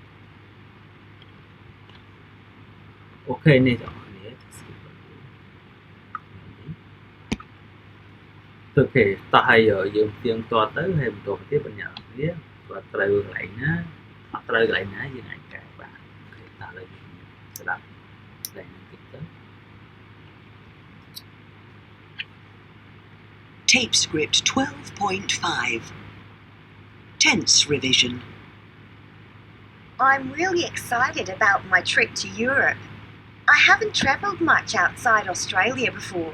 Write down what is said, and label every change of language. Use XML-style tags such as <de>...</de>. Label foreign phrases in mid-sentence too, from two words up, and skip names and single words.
<km>អូខេនេះបងប្អូនទៅស្គាល់អូខេតោះហើយយើងទៀងទាត់ទៅហើយបន្តទៀតបញ្ញាគ្នាគាត់ត្រូវកន្លែងណាអត់ត្រូវកន្លែងណាយើងអាចកែបានអូខេតោះឥឡូវយើងស្ដាប់កន្លែងនេះទៀតទៅ</km> <en>Tape script 12.5 Tense revision. I'm really excited about my trip to Europe. I haven't travelled much outside Australia before.</en>